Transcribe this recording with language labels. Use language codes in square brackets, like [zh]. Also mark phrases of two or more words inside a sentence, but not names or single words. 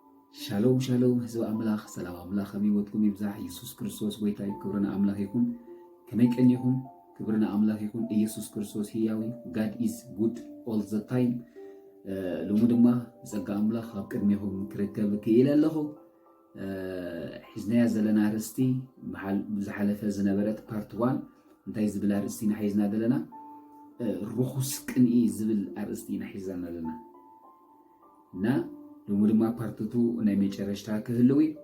[ti] ሻሎም ሻሎም ህዝብ አምላኽ ሰላም አምላኽ አሚወትኩም ይብዛሕ ኢየሱስ ክርስቶስ ጎይታይ ክብርና አምላኽ ይኹን ከመይ ቀኒኹም ክብርና አምላኽ ይኹን ኢየሱስ ክርስቶስ ህያዊ [en] God is good all the time [ti] ሎሙ ድማ ጸጋ አምላኽ ኣብ ቅድሚኹም ክርከብ ክኢለ ኣለኹ ሒዝናያ ዘለና ርእስቲ ዝሓለፈ ዝነበረት ፓርት 1 እንታይ ዝብል ኣርእስቲና ሒዝና ዘለና ርኹስ ቅንኢ ዝብል ኣርእስቲና ሒዝና ዘለና እና ሎሙ ድማ ፓርት 2 ናይ መጨረሻ ክህልው